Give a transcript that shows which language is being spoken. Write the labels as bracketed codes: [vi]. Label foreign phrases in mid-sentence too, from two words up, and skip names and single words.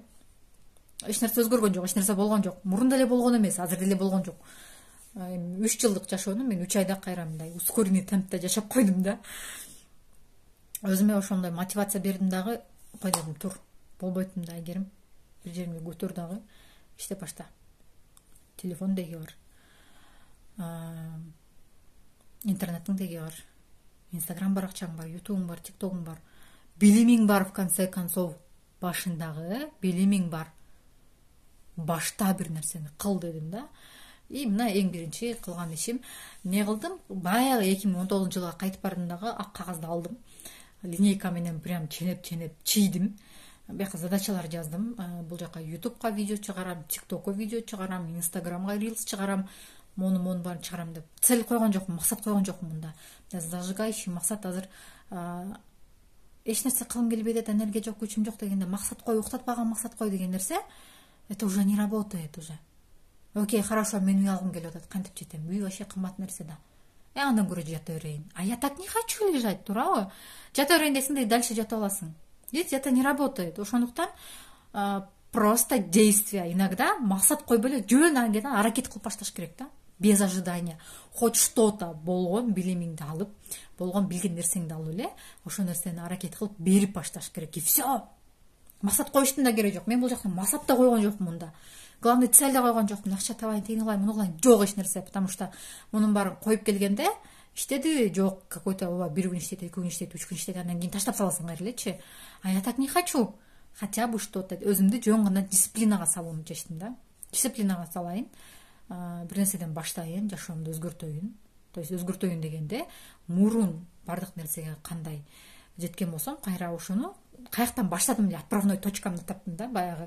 [ky] Эч нерсе өзгөргөн жок, эч нерсе болгон жок. Мурун деле болгон эмес, азыр деле болгон жок. 3 жылдык жашоону мен 3 айда кайра мындай [ru] ускоренный темпте [ky] жашап койдум да. Өзүмө ошондой мотивация бердим дагы, кой дедим, тур. Болбойт мында айгерим. Бир жериңди көтөр дагы. Иште башта. Телефон деги бар. Интернетиң деги бар. Инстаграм баракчаң бар, ютубуң бар, тиктогуң бар. Билимиң бар, [ru] в конце концов, [ky] башындагы билимиң бар. Башта бир нерсени кыл дедим да. И мына эң биринчи кылган ишим эмне кылдым? Баягы 2019-жылга кайтып бардым дагы ак кагазды алдым. Линейка менен прям ченеп чийдим. Бияка задачалар жаздым. Бул жака ютубка видео чыгарам, тиктокко видео чыгарам, инстаграмга рилс чыгарам, мону баарын чыгарам деп цель койгон жокмун, максат койгон жокмун мында. Зажигающий максат азыр эч нерсе кылгым келбей атат, энергия жок, күчүм жок дегенде максат кой, уктатпаган максат кой деген нерсе [ru] это уже не работает уже. Окей, хорошо, [ky] мен үй алгым келип атат, кантип жетем? Үй вообще кымбат нерсе да. Андан көрө жата берейин. [ru] А я так не хочу лежать, [ky] туурабы? Жата берейин десең да дальше жата аласың. [ru] Видите, это не работает. Ошондуктан просто действия. [ky] Иногда максат койбой эле жөн аракет кылып башташ керек да. [ru] Без ожидания. Хоть что-то [ky] болгон билимиңди алып, болгон билген нерсеңди алып эле, ошо нерсени аракет кылып берип башташ керек. [ru] И все. [ky] Максат коюштун да кереги жок. Мен бул жакта максат да койгон жокмун мында. [ru] Главный цель [ky] да койгон жокмун. Акча табайын, тыйын кылайын, муну кылайын. Жок эч нерсе, [ru] потому что [ky] мунун баарын коюп келгенде иштеди, жок, какой-то бир күн иштейт, 2 күн иштейт, 3 күн иштейт, андан кийин таштап саласың кайра элечи. [ru] А я так не хочу. Хотя бы что-то [ky] өзүмдү жөн гана дисциплинага салууну чечтим да. Дисциплинага салайын. Бир нерседен баштайын, жашоомду өзгөртөйүн. [ru] То есть [ky] өзгөртөйүн дегенде мурун бардык нерсеге кандай жеткен болсом, кайра ошону каяктан баштадым эле, отправной точкамды таптым да, баягы.